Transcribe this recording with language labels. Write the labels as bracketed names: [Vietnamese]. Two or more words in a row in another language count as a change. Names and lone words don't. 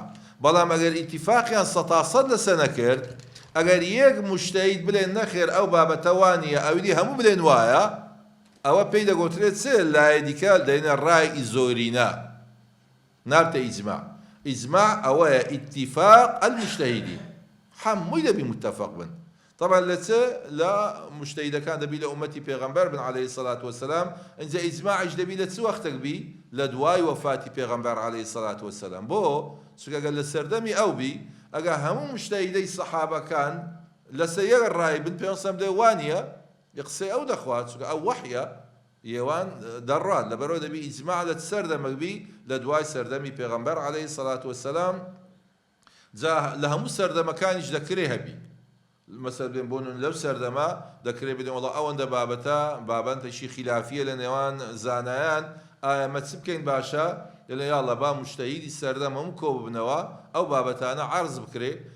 [Central Kurdish] بەڵام ئەگەر ئیتیفاقیان سەتا سەد لەسەر نەکرد، ئەگەر یەک موجتەهید بڵێن نەخێر ئەو بابەتە وانییە، ئەویدی هەموو بڵێن وایە، ئەوە پێی دەگوترێت چێ؟ لایە دیکە دەینە ڕای ئیزۆرینە، نابتە ئیجماع. ئیجماع ئەوەیە [Arabic] ئیتیفاق المجتەهیدین، [Central Kurdish] هەمووی دەبی متفق بن. طبعا لا مجتهدەکان دەبی لە ئومەتی پێغەمبەر بن [Arabic] عليه الصلاة والسلام. [Central Kurdish] اینجا ئیجماعیش دەبی لە چ وەختێک بی؟ لە دوای وەفاتی پێغەمبەر [Arabic] عليه الصلاة والسلام. [Central Kurdish] بۆ چونکە ئەگەر لە سەردەمی ئەو بی، ئەگەر هەموو مجتهیدەی سەحابەکان لەسەر یەک ڕای بن، پێغەمبەر دەی وانییە قسەی ئەو دەخوات، چونکە ئەو وەحیە ئێوان دەڕات، لەبەرەوە دەبی ئیجماع لە سەردەمێک بی لە دوای سەردەمی پێغەمبەر [Arabic] عليه الصلاة والسلام. [Central Kurdish] جا لە هەموو سەردەمەکانیش دەکرێ هەبی. مەسەل بێن بۆ لەو سەردەما دەکرێت بڵێن وەڵا ئەوەندە بابەتێکی خلافیە لە نێوان زانایان، ئایا مە چ بکەین باشە؟ دەڵێ یاڵڵا با موجتەهیدی سەردەم هەموو کۆ ببنەوە، ئەو بابەتانە عەرز بکرێ.